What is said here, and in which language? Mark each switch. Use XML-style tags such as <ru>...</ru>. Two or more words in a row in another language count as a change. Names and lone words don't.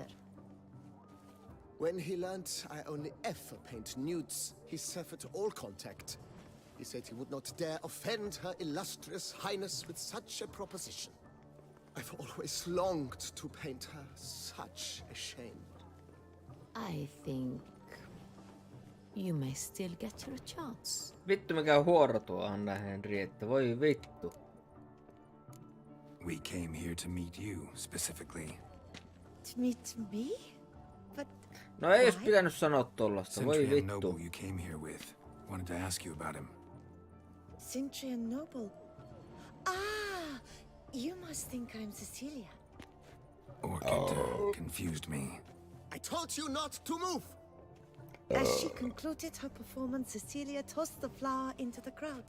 <en>When he learned I only ever paint nudes, he severed all contact. He said he would not dare offend her illustrious highness with such a proposition. I've always longed to paint her. Such a shame. I think you may still get your chance.</en> <fi>Vittu mikä huoro tuo Anna Henrietta, voi vittu.</fi> <en>We came here to meet you, specifically. To meet me? But</en> <fi>No ei olisi pitänyt sanoa tollasta, voi</fi> <en>Centurion</en> <fi>vittu.</fi> <en>Noble you came here with. Wanted to ask you about him. Centurion Noble. Ah, you must think I'm Cecilia. Orchid confused me. I told you not to move! As she concluded her performance, Cecilia tossed the flower into the crowd.</en>